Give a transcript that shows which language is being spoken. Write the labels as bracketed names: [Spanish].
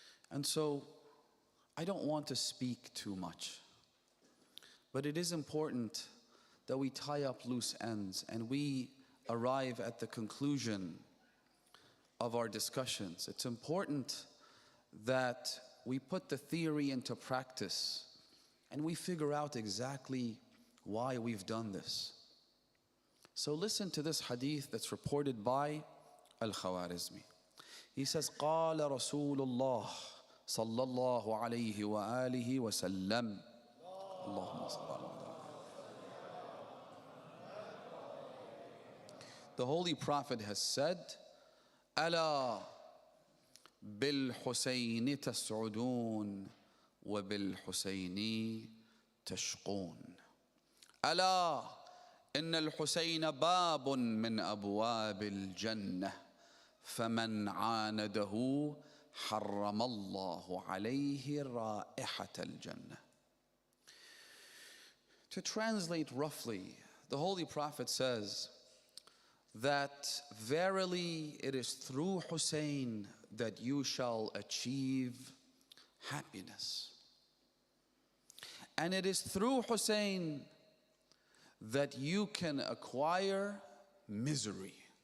[English] And so, I don't want to speak too much, but it is important that we tie up loose ends and we arrive at the conclusion of our discussions. It's important that we put the theory into practice and we figure out exactly why we've done this. So listen to this hadith that's reported by Al-Khwarizmi. He says, [Arabic] قال رسول الله صلى الله عليه وآله وسلم اللهم صل على [English] The Holy Prophet has said, [Arabic] ألا بالحسين تسعدون وبالحسين تشقون. ألا إن الحسين باب من أبواب الجنة فمن عانده حرم الله عليه رائحة الجنة. [English] To translate roughly, the Holy Prophet says that verily it is through Hussein that you shall achieve happiness. And it is through Hussein that you can acquire misery.